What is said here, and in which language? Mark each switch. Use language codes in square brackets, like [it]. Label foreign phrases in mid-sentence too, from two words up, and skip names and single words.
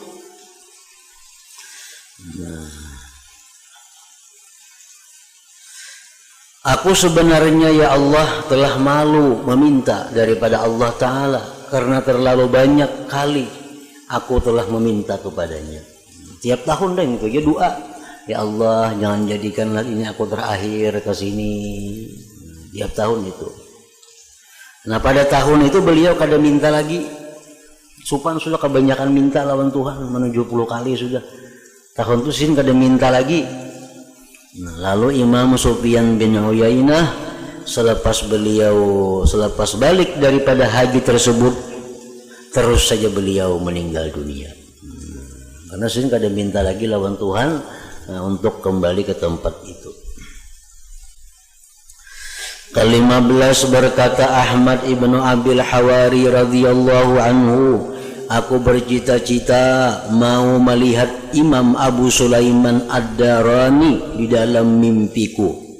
[id] Nah, aku sebenarnya ya Allah telah malu meminta daripada Allah Ta'ala karena terlalu banyak kali aku telah meminta kepadanya. Tiap tahun dan itu ya doa, ya Allah jangan jadikanlah ini aku terakhir ke sini. [bjn] Tiap tahun itu. Nah pada tahun itu beliau kada minta lagi. Supan sudah kebanyakan minta lawan Tuhan, 70 kali sudah. Tahun itu sin kada minta lagi. [id] Nah, lalu Imam Sufyan bin Uyainah selepas balik daripada haji tersebut, terus saja beliau meninggal dunia. [bjn] Karena sin kada minta lagi lawan Tuhan untuk kembali ke tempat itu. [id] Ke-15 berkata Ahmad ibnu Abil Hawari [ar] رضي الله عنه, [id] aku bercita-cita mau melihat Imam Abu Sulaiman Ad-Darani di dalam mimpiku.